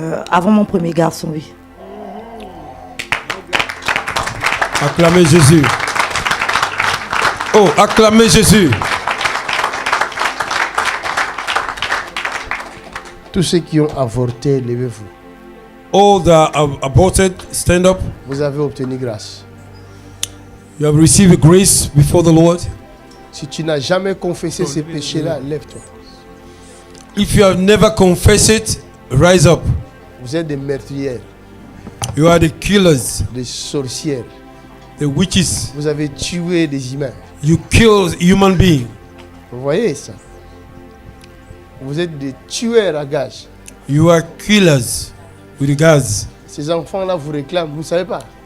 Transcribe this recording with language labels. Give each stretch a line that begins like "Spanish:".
French: Avant mon premier garçon, oui. Acclamez Jésus. Oh, acclamez Jésus. Tous ceux qui ont avorté, levez-vous.
English: All that have aborted, stand up.
French: Vous avez obtenu grâce.
English: You have received grace before the Lord.
French: Si tu n'as jamais confessé ces péchés-là, lève-toi.
English: If you have never confessed it, rise up.
French: Vous êtes des meurtrières,
English: You are the killers,
French: des sorcières.
English: the witches.
French: Vous avez tué des humains.
English: You kill human beings.
French: Vous voyez ça? Vous êtes des tueurs à gages.
English: You are killers with gas.
French: Ces enfants-là vous réclament, vous ne savez pas.